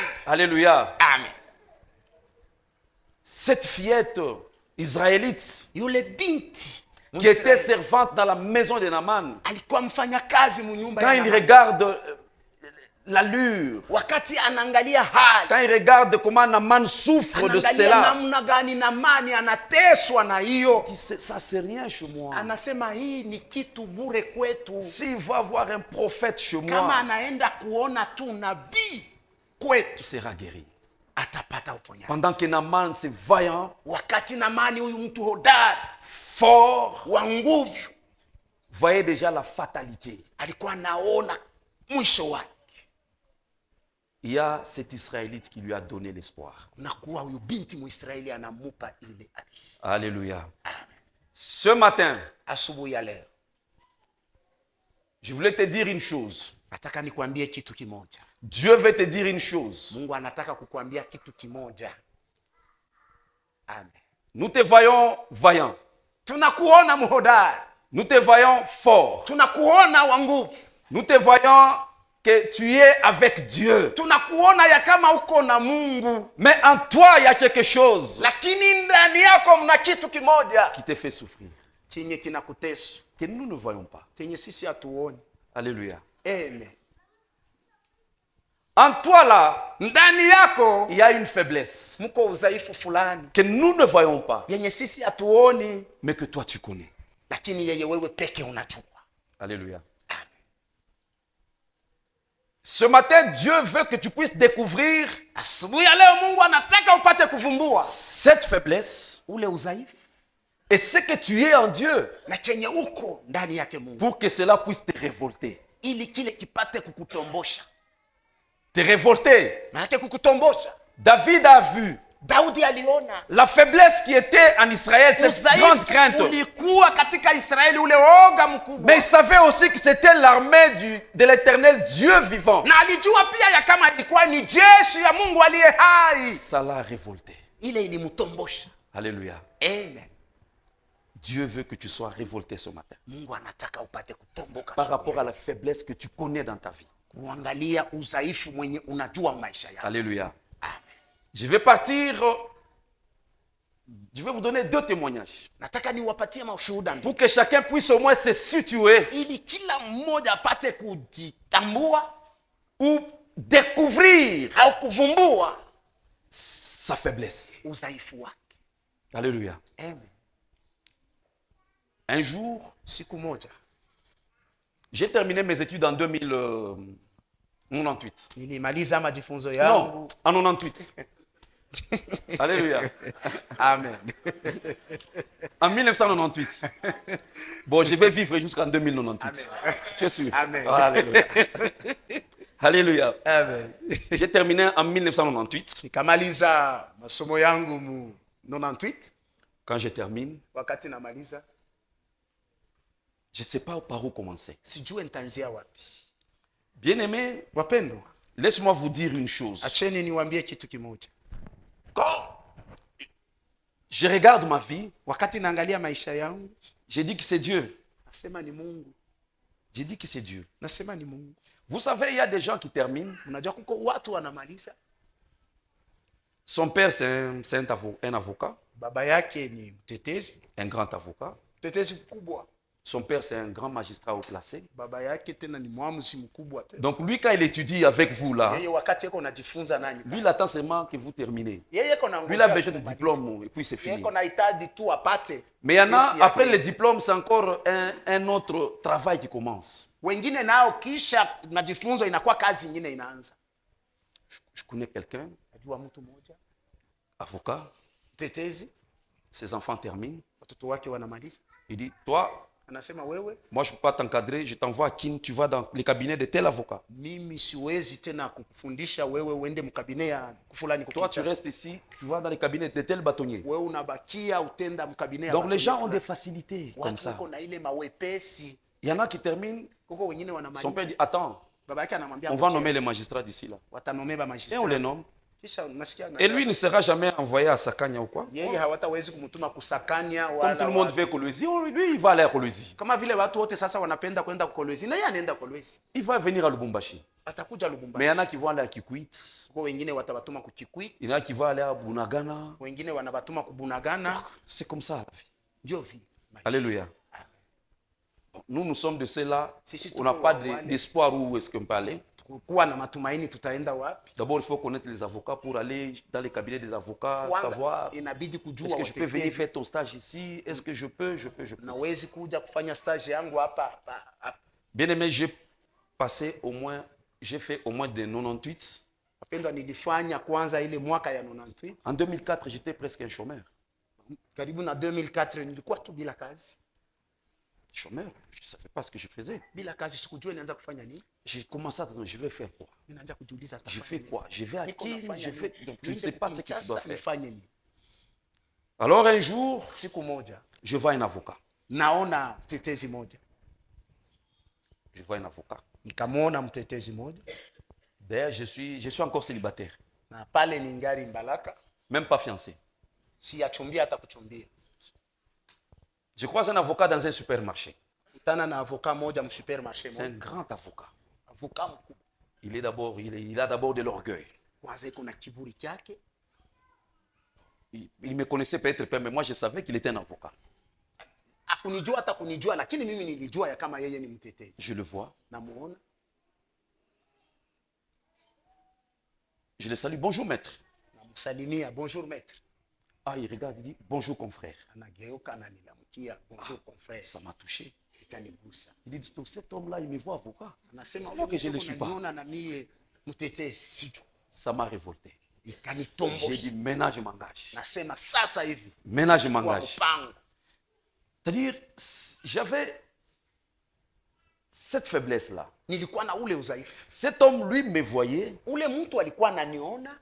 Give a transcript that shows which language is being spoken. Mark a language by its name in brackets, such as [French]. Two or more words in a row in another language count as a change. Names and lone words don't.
[French] Alléluia. Amen. Cette fillette israélite [Swahili] Yule binti [French] qui était [Swahili] Mwisraeli [French] servante dans la maison de Naaman, [Swahili] alikuwa mfanya kazi munyumba [French] quand [Swahili] ya [French] il [Swahili] Naamani. [French] regarde l'allure, [Swahili] Wakati anaangalia hali, [French] quand il regarde comment Naaman souffre de [Swahili] anaangalia [French] cela, [Swahili] namna gani Naamani anateswa na hiyo, [French] il dit, ça c'est rien chez moi. [Swahili] anasema hii ni kitu bure kwetu. [French] S'il va voir un prophète chez [Swahili] Kama [French] moi, [Swahili] anaenda kuona tu nabii [French] il [Swahili] kwetu [French] sera guéri. [Swahili] atapata uponyaji. [French] Pendant que Naaman, c'est vaillant, [Swahili] Wakati Naamani huyu mtu hodari [French] fort, [Swahili] wa nguvu [French] voyait déjà la fatalité. [Swahili] alikuwa anaona mwisho wake, [French] Il y a cet Israélite qui lui a donné l'espoir. [Swahili] na kuwa huyu binti Mwisraeli anamupa ile alisi. [French] Alléluia. Ce matin, [Swahili] Asubuhi ya leo [French] je voulais te dire une chose. [Swahili] nataka nikwambie kitu kimoja. [French] Dieu veut te dire une chose. [Swahili] Mungu anataka kukwambia kitu kimoja. Amen. [French] Nous te voyons vaillant. [Swahili] Tunakuona mhodari, [French] Nous te voyons fort. [Swahili] tunakuona wa nguvu, [French] Nous te voyons que tu es avec Dieu. [Swahili] tunakuona ya kama uko na Mungu, [French] Mais en toi, il y a quelque chose [Swahili] lakini ndani yako mna kitu kimoja [French] qui te fait souffrir, [Swahili] chenye kinakutesa, [French] que nous ne voyons pas. [Swahili] chenye sisi hatuoni. [French] Alléluia. Amen. En toi, là, [Swahili] Ndani yako [French] il y a une faiblesse [Swahili] mko udhaifu fulani [French] que nous ne voyons pas, [Swahili] yenye sisi hatuoni, [French] mais que toi, tu connais. [Swahili] lakini yeye wewe peke unajua. [French] Alléluia. Amen. Ce matin, Dieu veut que tu puisses découvrir [Swahili] Asubuhi ya leo Mungu anataka upate kuvumbua [French] cette faiblesse [Swahili] ule udhaifu [French] et ce que tu es en Dieu [Swahili] na chenye uko ndani yake Mungu, [French] pour que cela puisse te révolter. [Swahili] ili kile kipate kukutombosha. [French] Te révolter. [Swahili] Maanake kukutombosha. [French] David a vu [Swahili] Daudi aliona [French] la faiblesse qui était en Israël, cette grande crainte. [Swahili] udhaifu ulikuwa katika Israeli, ule oga mkubwa, [French] Mais il savait aussi que c'était l'armée de l'éternel Dieu vivant. [Swahili] na alijua pia ya kama ilikuwa ni jeshi ya Mungu aliye hai. [French] Ça l'a révolté. [Swahili] Ile ilimtombosha. [French] Alléluia. Amen. Dieu veut que tu sois révolté ce matin [Swahili] Mungu anataka upate kutomboka [French] par rapport à la faiblesse que tu connais dans ta vie. [Swahili] kuangalia udhaifu mwenye unajua maisha yako. [French] Alléluia. Amen. Je vais partir. Je vais vous donner 2 témoignages [Swahili] Nataka niwapatie mashuhuda [French] pour que chacun puisse au moins se situer [Swahili] ili kila mmoja apate kujitambua [French] ou découvrir [Swahili] au kuvumbua [French] sa faiblesse. [Swahili] udhaifu wake. [French] Alléluia. Amen. Un jour, [Swahili] Siku moja [French] j'ai terminé mes études en 2098. [Swahili] nilimaliza majifunzo [French] Non, [Swahili] yangu. [French] en 98. Alléluia. Amen. En 1998. Bon, je vais vivre jusqu'en 2098. Tu es sûr? Amen. Alléluia. Alléluia. Amen. J'ai terminé en 1998. [Swahili] Nikamaliza masomo yangu mu 98. [French] Quand je termine, [Swahili] Wakati namaliza [French] je ne sais pas par où commencer. [Swahili] sijue nitaanzia wapi. [French] Bien-aimés, [Swahili] Wapendwa, [French] laisse-moi vous dire une chose. [Swahili] acheni niwaambie kitu kimoja. [French] Quand je regarde ma vie, [Swahili] Wakati naangalia maisha yangu, [French] j'ai dit que c'est Dieu. [Swahili] nasema ni Mungu. [French] J'ai dit que c'est Dieu. [Swahili] Nasema ni Mungu. [French] Vous savez, il y a des gens qui terminent. [Swahili] Unajua kuko watu wanamaliza. [French] Son père, c'est un avocat, [Swahili] Baba yake ni mtetezi, [French] un grand avocat. [Swahili] mtetezi mkubwa. [French] Son père, c'est un grand magistrat haut placé. [Swahili] Baba yake tena ni mwamuzi mkubwa tena. [French] Donc lui, quand il étudie avec vous là, [Swahili] Yeye wakati yako unajifunza nanyi. [French] lui, il attend seulement que vous terminez. [Swahili] Yeye kona [French] Lui, il a besoin de diplôme et puis c'est [Swahili] Yeye [French] fini. [Swahili] kona hitaji tu apate. [French] Mais il y en a, [Swahili] cheti [French] après [Swahili] yake. [French] le diplôme, c'est encore un autre travail qui commence. [Swahili] Wengine nao kisha majifunzo inakuwa kazi nyingine inaanza. [French] Je connais quelqu'un, [Swahili] Najua mtu mmoja, [French] avocat, [Swahili] mtetezi, [French] ses enfants terminent. [Swahili] watoto wake wanamaliza. [French] Il dit, toi, [Swahili] Anasema wewe, [French] moi je ne peux pas t'encadrer, je t'envoie à Kin, tu vas dans les cabinets de tel avocat. [Swahili] mimi siwezi tena kukufundisha wewe uende mkabine ya fulani [French] Toi, tu [Swahili] kukichasa. [French] restes ici, tu vas dans les cabinets de tel bâtonnier. [Swahili] Wewe unabakia utenda mkabine ya [French] Donc les [Swahili] watu [French] gens ont [Swahili] fulani. [French] des facilités comme [Swahili] Watu [French] ça. [Swahili] wako na ile mawepesi. [French] Il y en a qui terminent, [Swahili] Kuko wengine [French] son [Swahili] wanamaliza. [French] père dit, attends, [Swahili] Baba yake anamwambia [French] on va [Swahili] ngoja, [French] nommer les magistrats d'ici là. [Swahili] watanomeba [French] Et [Swahili] magistrat. [French] on les nomme. [Swahili] Kisha unasikia [French] Et lui ne sera jamais envoyé à Sakanya ou quoi. [Swahili] yeye hawatawezi kumtuma kusakanya [French] Comme [Swahili] wala [French] tout le monde [Swahili] wapi. [French] veut Kolwezi, lui il va aller à Kolwezi. [Swahili] Kama vile watu wote sasa wanapenda kwenda Kolwezi na yeye anaenda Kolwezi. [French] Il va venir à Lubumbashi. [Swahili] Atakuja [French] Mais il [Swahili] Lubumbashi. [French] y en a qui vont aller à Kikwit. [Swahili] Kwa wengine watabatuma kukikwit, [French] Il y en a qui vont aller à Bunagana. [Swahili] wengine wanabatuma kubunagana. [French] C'est comme ça la vie. [Swahili] Ndio vile. [French] Alléluia. Nous sommes de ceux-là. [Swahili] Sisi [French] On n'a [Swahili] tuko [French] pas [Swahili] wale. [French] d'espoir où est-ce qu'on peut aller. [Swahili] Kuwa na matumaini tutaenda wapi? [French] D'abord, il faut connaître les avocats pour aller dans les cabinets des avocats, [Swahili] Kwanza [French] savoir [Swahili] inabidi kujua [French] est-ce que je peux venir [Swahili] watetezi. [French] faire ton stage ici, est-ce que je peux. [Swahili] Nawezi kuja kufanya stage yangu hapa. [French] Bien aimé, j'ai fait au moins de 98. [Swahili] Wapendwa, nilifanya kwanza ile mwaka ya 98. [French] En 2004, j'étais presque un chômeur. [Swahili] Karibu na 2004 nilikuwa tu bila kazi. [French] Chômeur, je ne savais pas ce que je faisais. [Swahili] Bila kazi sikujua nianza kufanya nini. [French] J'ai commencé à dire, je vais faire quoi? [Swahili] Ninaanza kujiuliza [French] Je [Swahili] nitafanya [French] fais [Swahili] nini? [French] quoi? Je vais à [Swahili] Niko [French] qui? [Swahili] nafanya [French] Je fais... [Swahili] nini? [French] Donc, tu ne [Swahili] Niende [French] sais pas ce que tu [Swahili] Kinshasa, [French] dois faire. [Swahili] nifanye nini? [French] Alors un jour, [Swahili] Siku moja [French] je vois un avocat. [Swahili] naona mtetezi moja, [French] Je vois un avocat. [Swahili] nikamwona mtetezi moja, [French] D'ailleurs, je suis encore célibataire. [Swahili] na pale ni ngari Mbalaka, [French] Même pas fiancé. [Swahili] si yachumbia hata kuchumbia. [French] Je croise un avocat dans un supermarché. [Swahili] Kutana na avoka moja msupermarché [French] C'est un [Swahili] moja, [French] grand avocat. [Swahili] avoka mkubwa. [French] Il a d'abord de l'orgueil. [Swahili] Kwanza iko na kiburi chake, [French] Il me connaissait peut-être pas, mais moi je savais qu'il était un avocat. [Swahili] akunijua hata kunijua, lakini mimi nilijua ya kama yeye ni mtetezi. [French] Je le vois. [Swahili] Namuona, [French] Je le salue. Bonjour maître. [Swahili] namsalimia, [French] bonjour maître. Ah, il regarde, il dit bonjour confrère. [Swahili] Anageuka ananilamkia, [French] bonjour confrère. Ça m'a touché. [Swahili] Ikanigusa. [French] Il dit, donc cet homme-là, il me voit avocat. [Swahili] Anasema [French] Alors que je ne le suis pas. [Swahili] unaniona na mie mtetezi, sijui. [French] Ça m'a révolté. J'ai [Swahili] Ikanitombo. [French] dit, maintenant je m'engage. [Swahili] Nasema sasa hivi [French] Maintenant je [Swahili] kwa [French] m'engage. [Swahili] mpango. [French] C'est-à-dire, j'avais cette faiblesse-là. [Swahili] Nilikuwa na ule udhaifu. [French] Cet homme, lui, me voyait [Swahili] Ule mtu alikuwa ananiona